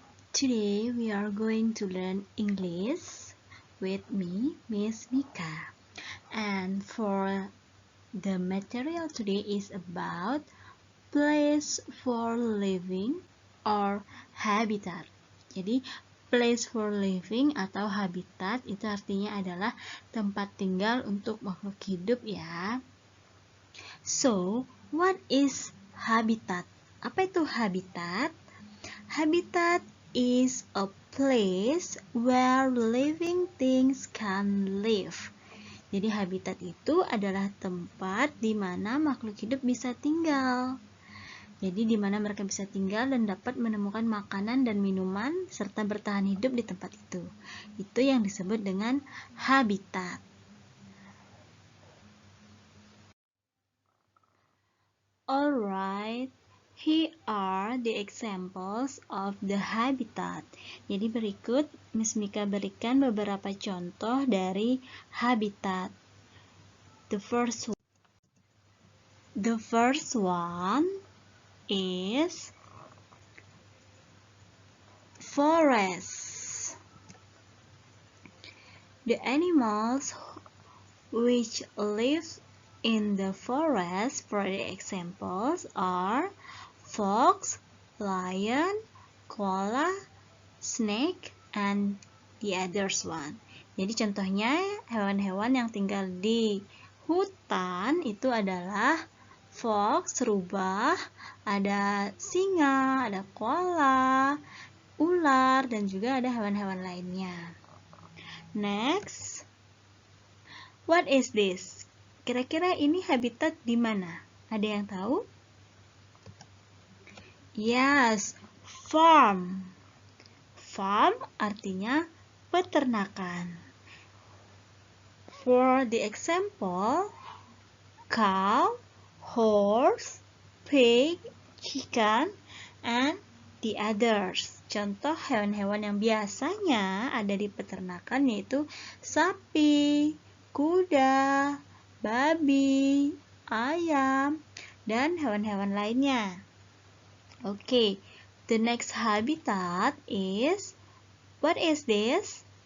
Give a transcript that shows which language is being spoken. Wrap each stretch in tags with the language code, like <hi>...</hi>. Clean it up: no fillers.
<en>Today we are going to learn English with me, Miss Mika. And for the material today is about place for living or habitat.</en> <id>Jadi</id> <en>place for living</en> <id>atau habitat itu artinya adalah tempat tinggal untuk makhluk hidup ya.</id> <en>So, what is habitat?</en> <id>Apa itu habitat?</id> <en>Habitat is a place where living things can live.</en> <id>Jadi habitat itu adalah tempat di mana makhluk hidup bisa tinggal. Jadi di mana mereka bisa tinggal dan dapat menemukan makanan dan minuman serta bertahan hidup di tempat itu. Itu yang disebut dengan habitat.</id> <en>Alright, here are the examples of the habitat.</en> <id>Jadi berikut Miss Mika berikan beberapa contoh dari habitat.</id> <en>The first one is forest. The animals which live in the forest, for the examples, are fox, lion, koala, snake, and the others one.</en> <id>Jadi contohnya hewan-hewan yang tinggal di hutan itu adalah fox, rubah, ada singa, ada koala, ular, dan juga ada hewan-hewan lainnya.</id> <en>Next, what is this?</en> <id>Kira-kira ini habitat di mana? Ada yang tahu?</id> <en>Yes, farm. Farm</en> <id>artinya peternakan.</id> <en>For the example, cow, horse, pig, chicken, and the others.</en> <id>Contoh hewan-hewan yang biasanya ada di peternakan yaitu sapi, kuda, babi, ayam, dan hewan-hewan lainnya.</id> <en>Okay, the next habitat is, what is this?</en>